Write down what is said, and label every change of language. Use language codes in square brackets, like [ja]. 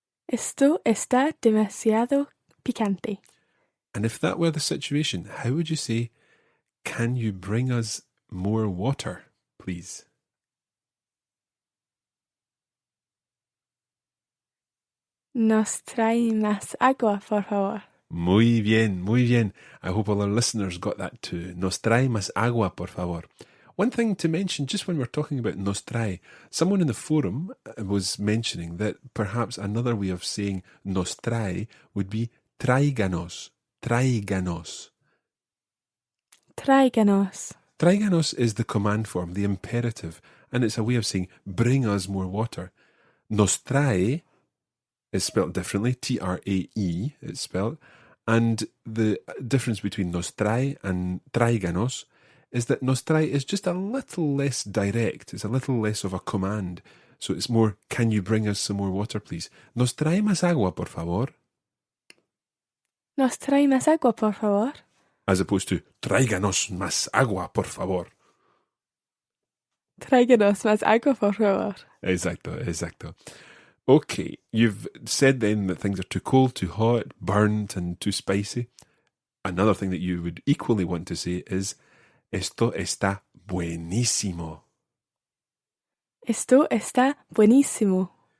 [es] Esto está demasiado picante. [en] And if that were the situation, how would you say, can you bring us more water, please? [es] Nos trae más agua, por favor. Muy bien, muy bien. [en] I hope all our listeners got that too. [es] Nos trae más agua, por favor. [en] One thing to mention, just when we're talking about nos trae, someone in the forum was mentioning that perhaps another way of saying nos trae would be tráiganos. [es] Tráiganos. Tráiganos. [en] Tráiganos is the command form, the imperative, and it's a way of saying bring us more water. Nos trae is spelled differently, T-R-A-E it's spelled, and the difference between nos trae and tráiganos is that nos trae is just a little less direct, it's a little less of a command, so it's more, can you bring us some more water please? [es] Nos trae más agua, por favor? Nos trae más agua, por favor. [en] As opposed to, [es] tráiganos más agua, por favor. Tráiganos más agua, por favor. Exacto. [en] Okay, you've said then that things are too cold, too hot, burnt, and too spicy. Another thing that you would equally want to say is, [es] esto está buenísimo. Esto está buenísimo.